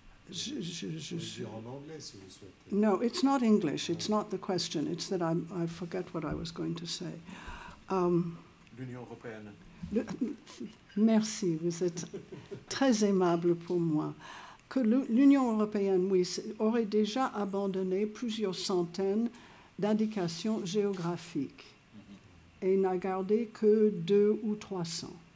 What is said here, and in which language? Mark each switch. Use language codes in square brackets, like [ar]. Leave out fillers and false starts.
[fr] Je dire en anglais si vous souhaitez. [en] No, it's not English. It's not the question. It's that I forget what I was going to say. [fr] L'Union européenne. Merci, vous êtes très aimable pour moi. Que l'Union européenne, oui, aurait déjà abandonné plusieurs centaines d'indications géographiques et n'a gardé que 200 ou 300.